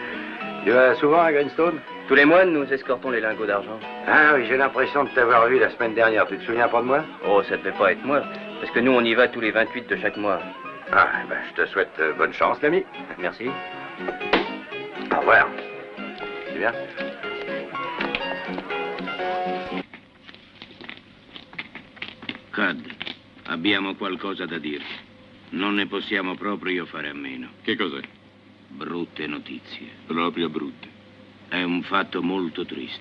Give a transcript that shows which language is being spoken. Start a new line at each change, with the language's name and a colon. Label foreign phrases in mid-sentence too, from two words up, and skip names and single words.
French: Tu vas souvent à Greenstone? Tous les mois, nous escortons les lingots d'argent. Ah oui, j'ai l'impression de t'avoir vu la semaine dernière. Tu te souviens pas de moi? Oh, ça devait pas être moi. Parce que nous, on y va tous les 28 de chaque mois. Ah, ben, je te souhaite bonne chance, l'ami. Merci. Au revoir. C'est bien?
Italian: Cad, abbiamo qualcosa da dirti. Non ne possiamo proprio fare a meno. Che cos'è? Brutte notizie. Proprio brutte. È un fatto molto triste.